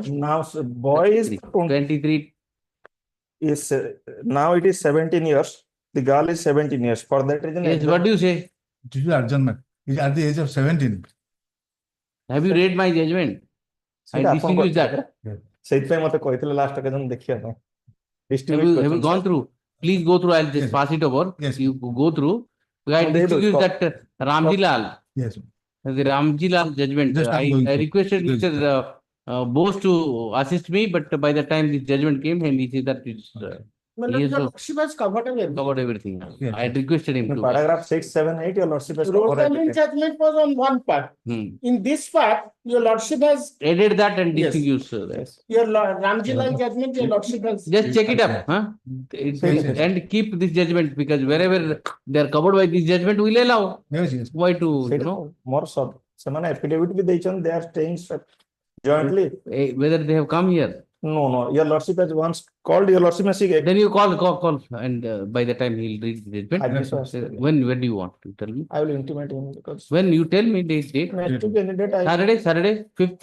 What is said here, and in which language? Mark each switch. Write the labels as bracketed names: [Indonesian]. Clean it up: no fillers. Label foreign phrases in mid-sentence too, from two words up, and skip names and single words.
[English] Now, boy is 23. Is now it is 17 years. The girl is 17 years. For that reason, Yes, what do you say? Due to adjournment, is at the age of 17. Have you read my judgment? I distinguish that. [Odia] ସେଇଥିପାଇଁ ମତେ କହିଥିଲେ [English] last occasion [Odia] ଦେଖିବା ପାଇଁ. [English] Have you gone through? Please go through. I'll just pass it over. Yes. You go through. I distinguish that Ramji Lal. Yes. The Ramji Lal judgment. Just I'm going I to- requested Yes. Mr. Bose to assist me, but by the time the judgment came, and he said that it's he has covered covered everything. Yes. I had requested him to. Paragraph 6, 7, 8, Your Lordship has covered Rosamond everything. judgment was on one part. In this part, your lordship has, Added that and Yes. distinguished. your Ramji Lal judgment, your lordship has. Just check it up, huh? And keep this judgment, because wherever they are covered by this judgment, we'll allow. Yes, yes. Why to, you know, More sub. [Odia] ସେମାନେ affidavit ବି ଦେଇଛନ୍ତି, [English] they are staying jointly. whether they have come here. No, Your Lordship has once called. Your Lordship has Then you call, and by the time he'll read the judgment. When do you want to tell me? I will intimate him because When you tell me the date. next week any date I Saturday, 5th.